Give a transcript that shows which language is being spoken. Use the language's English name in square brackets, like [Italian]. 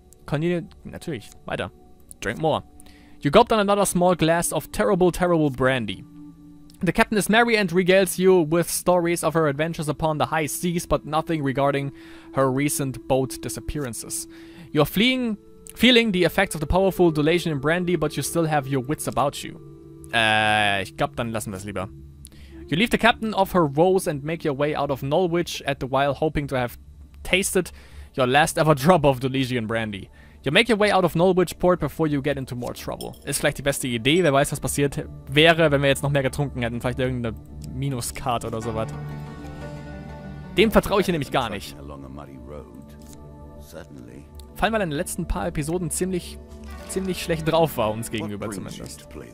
[German] Natürlich. Weiter. [English] Drink more. You gulp down another small glass of terrible, terrible brandy. The captain is merry and regales you with stories of her adventures upon the high seas, but nothing regarding her recent boat disappearances. You're feeling the effects of the powerful Dolesian brandy, but you still have your wits about you. [German] Ich glaub, dann lassen wir es lieber. [English] You leave the captain of her woes and make your way out of Norwich, at the while hoping to have tasted your last ever drop of Dolesian brandy. You make your way out of Norwich-Port before you get into more trouble. [German] Ist vielleicht die beste Idee. Wer weiß, was passiert wäre, wenn wir jetzt noch mehr getrunken hätten. Vielleicht irgendeine Minuskarte oder sowas. Dem vertraue ich hier nämlich gar nicht. Fallen, weil er in den letzten paar Episoden ziemlich schlecht drauf war, uns gegenüber zumindest.